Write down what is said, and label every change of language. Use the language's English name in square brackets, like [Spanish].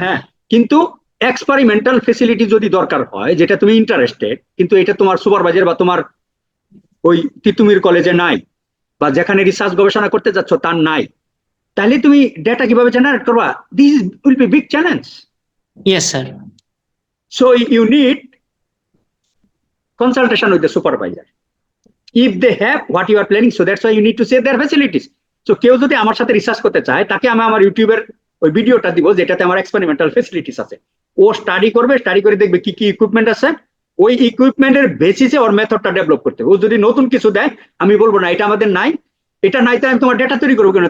[Bangla] হ্যাঁ, কিন্তু experimental facility যদি দরকার হয়, যেটা তুমি ইন্টারেস্টেড, কিন্তু এটা তোমার সুপারভাইজার বা তোমার ওই তিতুমির কলেজে নাই, বা যেখানে রিসার্চ গবেষণা করতে যাচ্ছ তার নাই, তাহলে তুমি ডেটা কিভাবে জেনারেট করবা? [English] This will be big challenge. Yes sir. So you need consultation with the supervisor if they have what you are planning, so that's why you need to say their facilities. [Bangla] So কেউ যদি আমার সাথে research করতে চায়, তাকে আমি আমার ইউটিউবের ওই ভিডিওটা দিব যেটাতে আমার এক্সপেরিমেন্টাল ফেসিলিটিস আছে, ও স্টাডি করবে, স্টাডি করে দেখবে কি কি ইকুইপমেন্ট আছে, ওই ইকুইপমেন্টের বেসিসে ওর মেথডটা ডেভেলপ করতে হবে। ও যদি নতুন কিছু দেয়, আমি বলবো না এটা আমাদের নাই, এটা নাই, তাই আমি তোমার ডেটা তৈরি করবো কেন?